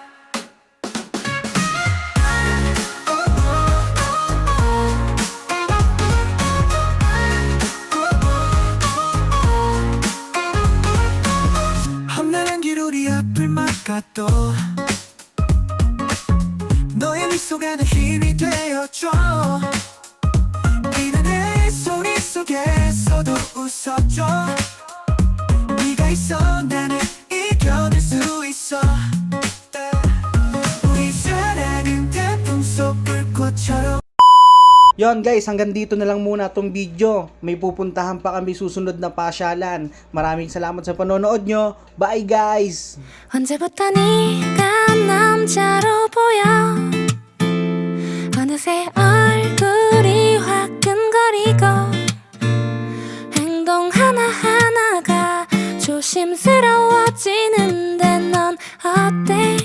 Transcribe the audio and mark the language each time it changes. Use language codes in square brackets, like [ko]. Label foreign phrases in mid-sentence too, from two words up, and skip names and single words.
[ko] 험난한 길 우리 앞을 막아도 너의 미소가 내 힘이 되어줘 이단의 소리 속에서도 웃어줘 네가 있어 나는 이겨낼 수 있어 우리 사랑은 태풍 속 불꽃처럼. [tl] Yon guys, hanggang dito na lang muna tong video. May pupuntahan pa kami susunod na pasyalan. Maraming salamat sa panonood nyo. Bye guys! [ko] 언제부터 네가 남자로 보여 어느새 얼굴이 화끈거리고 행동 하나하나가 조심스러워지는데 넌 어때?